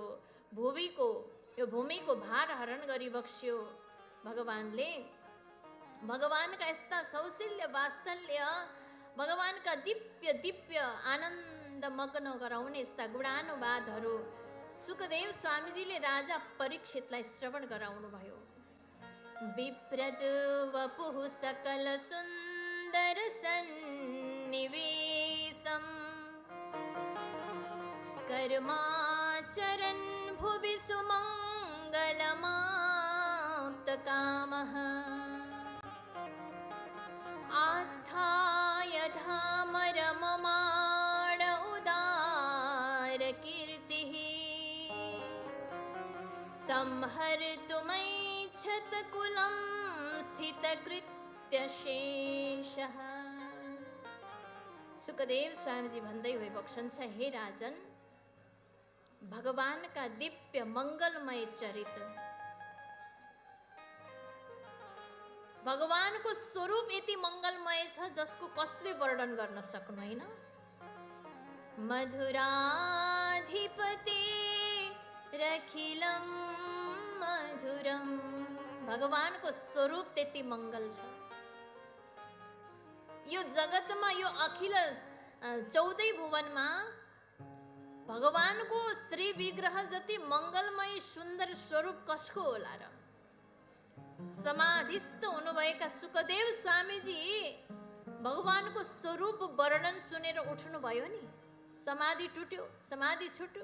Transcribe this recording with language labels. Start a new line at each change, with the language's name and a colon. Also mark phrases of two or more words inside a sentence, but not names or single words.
Nepali: यो भूमिको भार हरण गरिबक्स्यो। भगवानले भगवानका यस्ता सौशील्य, वात्सल्य, भगवानका दिव्य दिव्य आनन्द मग्न गराउने यस्ता गुणानुवादहरू सुखदेव स्वामीजीले राजा परीक्षितलाई श्रवण गराउनु भयो।
Sanskrit: विप्रद वपुः सकल सुन्दर सन्निवेशं कर्माचरन् भुवि सुमङ्गलमाप्तकामः आस्थाय धाम रममाण उदार कीर्तिः संहर्तुमैच्छत कुलं स्थितकृत्यशेषः।
Nepali: सुखदेव स्वामीजी भन्दै हुए बक्सन्छ, हे राजन, भगवानका दिव्य मङ्गलमय चरित्र, भगवानको स्वरूप यति मङ्गलमय छ जसको कसले वर्णन गर्न सक्नु होइन।
Sanskrit: मधुराधिपते रखिलम मधुरम,
Nepali: भगवानको स्वरूप त्यति मङ्गल छ। यो जगतमा, यो अखिल 14 भुवनमा भगवानको श्री विग्रह जति मङ्गलमय सुन्दर स्वरूप कसको होला र? समाधिस्थ हुनुभएका सुखदेव स्वामीजी भगवानको स्वरूप वर्णन सुनेर उठ्नु भयो नि, समाधि टुट्यो, समाधि छुट्यो।